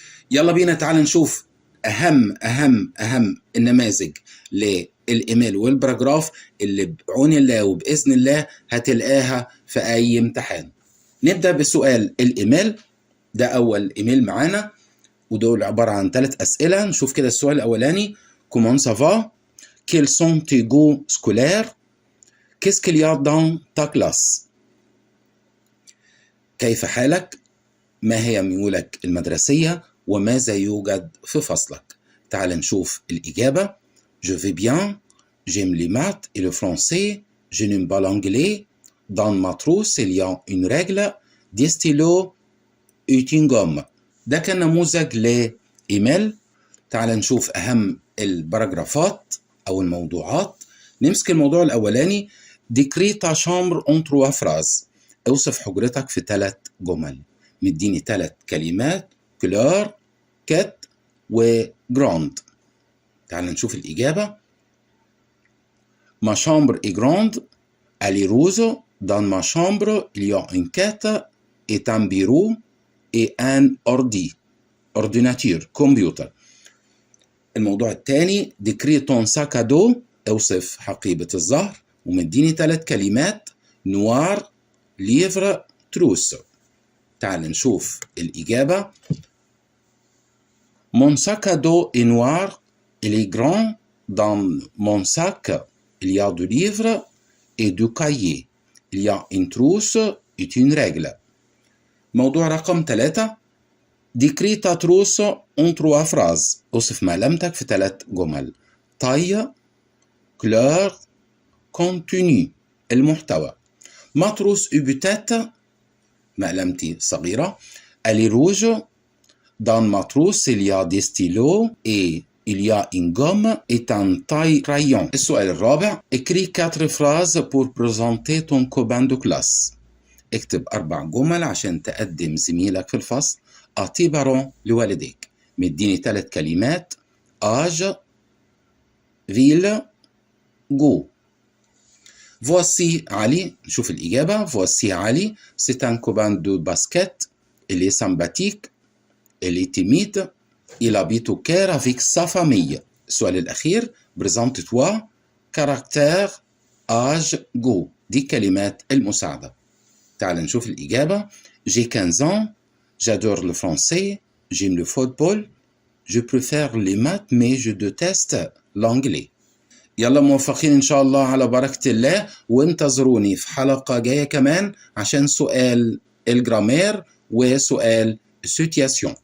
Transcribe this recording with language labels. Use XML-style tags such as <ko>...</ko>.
<ar>يلا بينا تعال نشوف أهم النماذج للإيميل والباراجراف اللي بعون الله وبإذن الله هتلقاها في أي امتحان. نبدأ بسؤال الإيميل، ده أول إيميل معانا، ودول عبارة عن 3 أسئلة. نشوف كده السؤال الأولاني:</ar> <fr>Comment ça va? Quels sont tes goûts scolaires? Qu'est-ce qu'il y a dans ta classe?</fr> <ar>كيف حالك؟ ما هي ميولك المدرسية؟ وماذا يوجد في فصلك؟ تعال نشوف الإجابة.</ar> <fr>Je vais bien, j'aime les maths et le français, je n'aime pas l'anglais. Dans ma trousse il y a une règle, des stylos et une gomme.</fr> <ar>ده كان نموذج لإيميل. تعال نشوف أهم الباراجرافات أو الموضوعات. نمسك الموضوع الأولاني:</ar> <fr>décris ta chambre en 3 phrases.</fr> <ar>اوصف حجرتك في 3 جمل. مديني 3 كلمات: كلور، كات، وجراند. تعال نشوف الإجابة.</ar> <fr>Ma chambre est grande, elle est rose. Dans ma chambre, il y a une quête et un bureau et un ordinateur, كمبيوتر.</fr> <ar>الموضوع الثاني:</ar> <fr>décris ton sac à dos.</fr> <ar>اوصف حقيبة الظهر، ومديني 3 كلمات: noir، livre، trousse. تعال نشوف الإجابة.</ar> <fr>Mon sac à dos est noir, il est grand. Dans mon sac, il y a du livre et du cahier. Il y a une trousse et une règle.</fr> <ar>موضوع رقم 3:</ar> <fr>décris ta trousse en 3 phrases.</fr> <ar>اوصف مقلمتك في 3 جمل: taille، couleur، contenu، المحتوى.</ar> <fr>Ma trousse est petite،</fr> <ar>مقلمتي صغيرة.</ar> <fr>Elle est rouge. Dans ma trousse il y a des stylos et il y a une gomme et un taille-crayon.</fr> <ar>السؤال الرابع:</ar> <fr>écris 4 phrases pour présenter ton copain de classe.</fr> <ar>اكتب 4 جمل عشان تقدم زميلك في الفصل. أعطي بارون لوالديك. مديني 3 كلمات: âge، ville، goût.</ar> <fr>Voici Ali.</fr> <ar>نشوف الإجابة.</ar> <fr>Voici Ali, c'est un copain de basket. il est sympathique, il est timide, il habite au Caire avec sa famille.</fr> <ar>السؤال الأخير</ar> <fr>présente-toi, caractère, âge, go.</fr> <ar>دي كلمات المساعدة. تعال نشوف الإجابة.</ar> <fr>J'ai 15 ans, j'adore le français, j'aime le football, je préfère les maths mais je déteste l'anglais.</fr> <ar>يلا موفقين إن شاء الله على بركة الله، وانتظروني في حلقة جاية كمان عشان سؤال الجرامير وسؤال السيتياسيون.</ar>